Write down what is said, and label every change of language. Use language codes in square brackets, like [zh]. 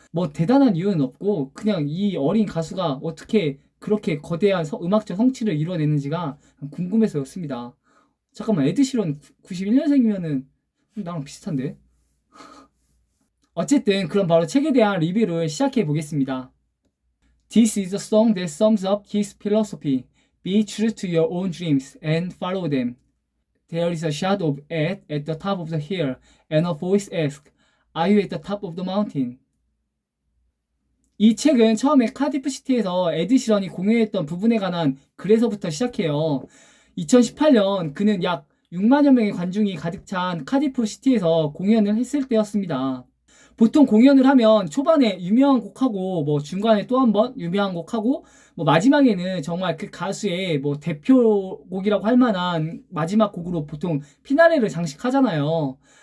[ko] 뭐 대단한 이유는 없고 그냥 이 어린 가수가 어떻게 그렇게 거대한 음악적 성취를 이뤄내는지가 궁금해서였습니다. 잠깐만, 에드시런 91년생이면은 나랑 비슷한데? 어쨌든 그럼 바로 책에 대한 리뷰를 시작해 보겠습니다. [en] This is a song that sums up his philosophy. Be true to your own dreams and follow them. There is a shot of Ed at the top of the hill, and a voice asks, Are you at the top of the mountain? [ko] 이 책은 처음에 카디프 시티에서 에드 시런이 공연했던 부분에 관한 글에서부터 시작해요. 2018년 그는 약 6만여 명의 관중이 가득 찬 카디프 시티에서 공연을 했을 때였습니다. 보통 공연을 하면 초반에 유명한 곡하고 뭐 중간에 또 한 번 유명한 곡하고 뭐 마지막에는 정말 그 가수의 뭐 대표곡이라고 할 만한 마지막 곡으로 보통 피나레를 장식하잖아요.